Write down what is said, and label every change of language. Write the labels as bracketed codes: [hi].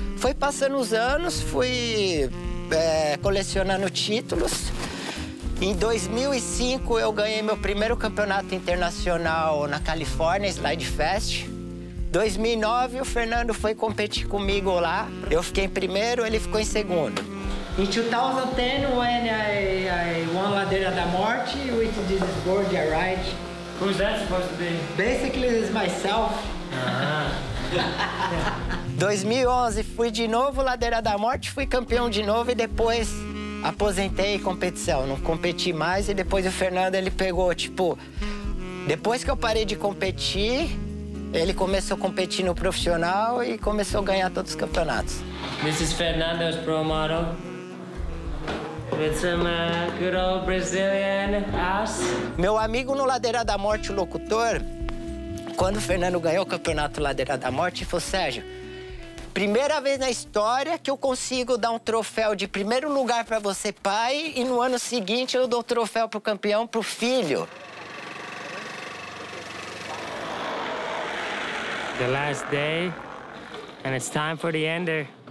[pt] Foi passando os anos, fui colecionando títulos. Em 2005 eu ganhei meu primeiro campeonato internacional na Califórnia, Slide Fest. 2009 o Fernando foi competir comigo lá. Eu fiquei em primeiro, ele ficou em segundo. [en] In 2010, when I won Ladeira da Morte with this board I ride. Who's that supposed to be? Basically, it's myself. Uh-huh. [pt] 2011, fui de novo Ladeira da Morte, fui campeão de novo e depois aposentei competição. Não competi mais e depois o Fernando, ele pegou, tipo... Depois que eu parei de competir, ele começou a competir no profissional e começou a ganhar todos os campeonatos. [en] This is Fernando's pro model. With some good old Brazilian ass. [pt] Meu amigo no Ladeira da Morte, o locutor, quando o Fernando ganhou o campeonato Ladeira da Morte, falou, Sérgio, primeira vez na história que eu consigo dar um troféu de primeiro lugar pra você, pai, e no ano seguinte eu dou o troféu pro campeão, pro filho. [en] The last day, and it's time for the ender.